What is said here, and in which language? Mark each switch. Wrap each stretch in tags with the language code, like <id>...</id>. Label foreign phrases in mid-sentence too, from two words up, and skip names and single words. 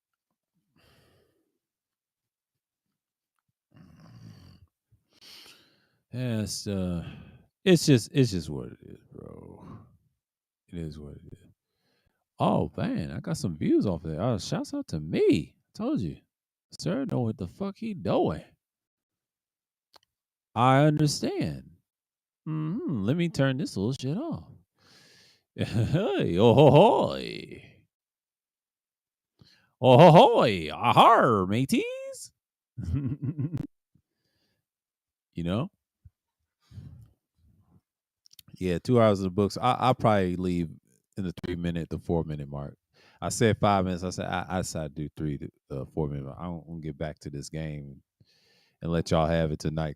<en>Yeah, it's just what it is, bro. It is what it is. Oh man, I got some views off there. Shouts out to me. Told you, sir, know what the fuck he doing. I understand. Let me turn this little shit off. Hey, oh ho hoy, oh ho hoy, ahar, mateys. you know, yeah, 2 hours of the books. I'll probably leave in the 3 minute to 4 minute mark. I said 5 minutes. I said I decided to do 3 to 4 minutes. I'm gonna get back to this game and let y'all have it tonight.</en>